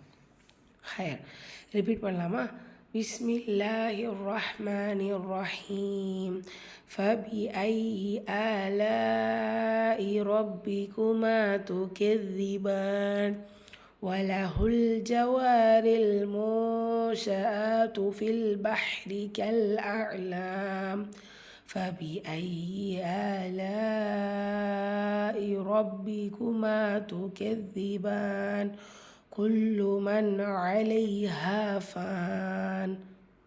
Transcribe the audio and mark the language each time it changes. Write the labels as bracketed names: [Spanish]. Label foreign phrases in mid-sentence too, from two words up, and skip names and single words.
[English] here repeat [Arabic] பண்ணலாமா? بسم الله الرحمن الرحيم. فبأي آلاء ربكما تكذبان. وله الجوار المنشآت في البحر كالأعلام. فبأي آلاء ربكما تكذبان. كل من عليها فان.